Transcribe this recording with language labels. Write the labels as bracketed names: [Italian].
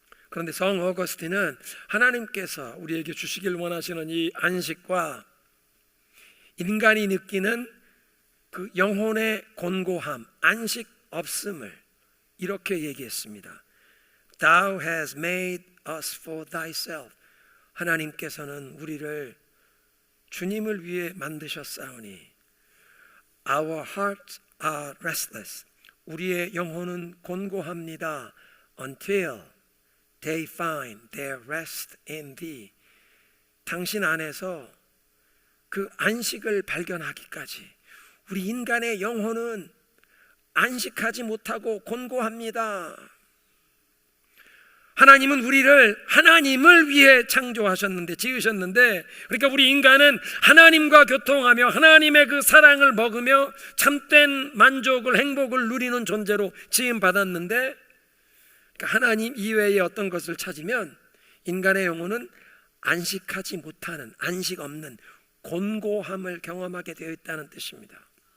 [Korean] 그런데 성 어거스틴은 하나님께서 우리에게 주시길 원하시는 이 안식과 인간이 느끼는 그 영혼의 곤고함, 안식 없음을 이렇게 얘기했습니다. [English] Thou has made us for thyself. [Korean] 하나님께서는 우리를 주님을 위해 만드셨사오니 [English] Our hearts are restless. [Korean] 우리의 영혼은 곤고합니다. [English] Until they find their rest in thee. [Korean] 당신 안에서 그 안식을 발견하기까지 우리 인간의 영혼은 안식하지 못하고 곤고합니다. 하나님은 우리를 하나님을 위해 창조하셨는데, 지으셨는데, 그러니까 우리 인간은 하나님과 교통하며 하나님의 그 사랑을 먹으며 참된 만족을, 행복을 누리는 존재로 지음받았는데, 그러니까 하나님 이외의 어떤 것을 찾으면 인간의 영혼은 안식하지 못하는, 안식 없는 곤고함을 경험하게 되어 있다는 뜻입니다.